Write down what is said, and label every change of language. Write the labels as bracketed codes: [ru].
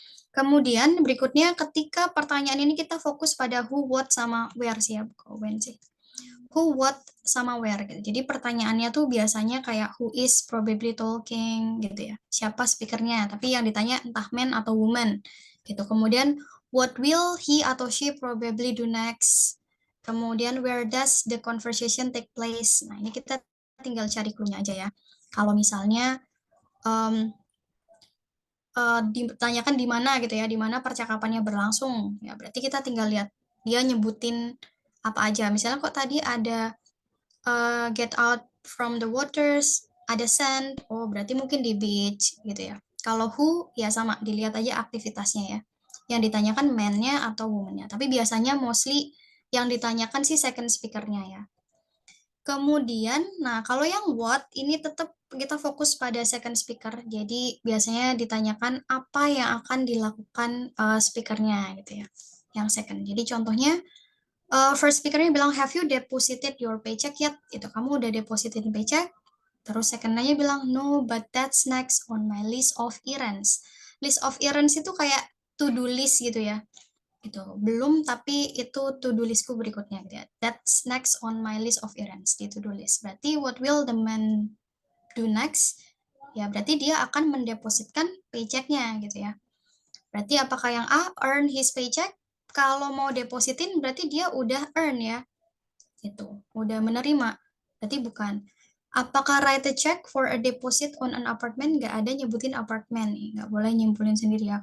[id] Kemudian berikutnya ketika pertanyaan ini kita fokus pada who, what, sama where sih ya. When sih. Who, what, sama where gitu. Jadi pertanyaannya tuh biasanya kayak [en] who is probably talking [id] gitu ya. Siapa speakernya, tapi yang ditanya entah man atau woman gitu. Kemudian [en] what will he atau she probably do next. [id] Kemudian [en] where does the conversation take place. [id] Nah, ini kita tinggal cari clue-nya aja ya. Kalau misalnya ditanyakan di mana gitu ya, di mana percakapannya berlangsung. Ya, berarti kita tinggal lihat dia nyebutin apa aja. Misalnya kok tadi ada [en] get out from the waters, [id] ada sand, oh berarti mungkin di beach gitu ya. Kalau who ya sama, dilihat aja aktivitasnya ya. Yang ditanyakan man-nya atau woman-nya. Tapi biasanya mostly yang ditanyakan sih second speaker-nya ya. Kemudian, nah kalau yang what ini tetap kita fokus pada second speaker. Jadi biasanya ditanyakan apa yang akan dilakukan speakernya gitu ya. Yang second. Jadi contohnya [en] first speakernya bilang have you deposited your paycheck yet? [id] Itu kamu udah depositin paycheck. Terus second-nya bilang [en] no, but that's next on my list of errands. [id] List of errands itu kayak to-do list gitu ya. Gitu. Belum, tapi itu to-do listku berikutnya gitu ya. [en] That's next on my list of errands [id] di to-do list. [en] Berarti what will the man do next? [id] Ya, berarti dia akan mendepositkan paychecknya gitu ya. Berarti apakah yang A earn his paycheck? Kalau mau depositin berarti dia udah earn ya. Gitu. Udah menerima. Berarti bukan. Apakah [en] write a check for a deposit on an apartment? [id] Nggak ada nyebutin apartemen nih, nggak boleh nyimpulin sendiri ya.